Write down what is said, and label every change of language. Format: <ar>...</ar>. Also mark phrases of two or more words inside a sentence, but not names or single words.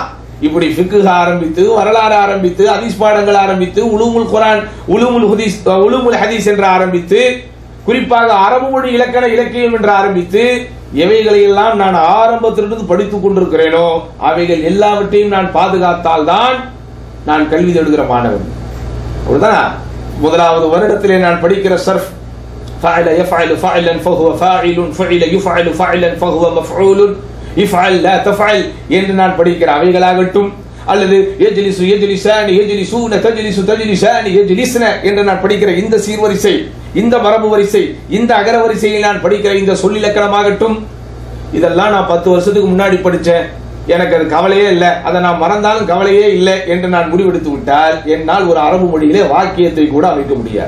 <ta>இப்படி ஃபிக்ஹ் ஆரம்பித்து, வரலாறு ஆரம்பித்து, ஹதீஸ் பாடங்கள் ஆரம்பித்து,</ta> <ar>علوم القرآن, علوم الحديث</ar> <ta>என்று ஆரம்பித்து, குறிப்பாக அரபு மொழி இலக்கண இலக்கியம் என்று ஆரம்பித்து எவைகளை எல்லாம் நான் ஆரம்பத்திலிருந்து படித்துக் கொண்டிருக்கிறேனோ அவைகள் எல்லாவற்றையும் நான் பாதுகாத்தால் தான் நான் கல்வி தேடுகிற மாணவன். முதலாவது வருடத்திலே நான் படிக்கிற சர்ஃப்</ta> <ar>فعل يفعل فعلا فهو فاعل فعل يفعل فعلا فهو مفعول يفعل لا</ar> <ta>تفعل என்று நான் படிக்கிற அவைகளாகட்டும் அல்லது</ta> <ar>يجلس يجلسان يجلسون تجلس تجلسان يجلسن</ar> <ta>என்று நான் படிக்கிற இந்த சீர்வரிசை, இந்த மரபு வரிசை, இந்த அகர வரிசையில் நான் படிக்கிற இந்த சொல்லிலக்கணமாகட்டும், இதெல்லாம் நான் 10 வருஷத்துக்கு முன்னாடி படிச்சேன், எனக்கு அது கவலையே இல்லை, அதை நான் மறந்தாலும் கவலையே இல்லை என்று நான் முடிவெடுத்து விட்டால் என்னால் ஒரு அரபு மொழியிலே வாக்கியத்தை கூட அமைக்க முடியாது.</ta>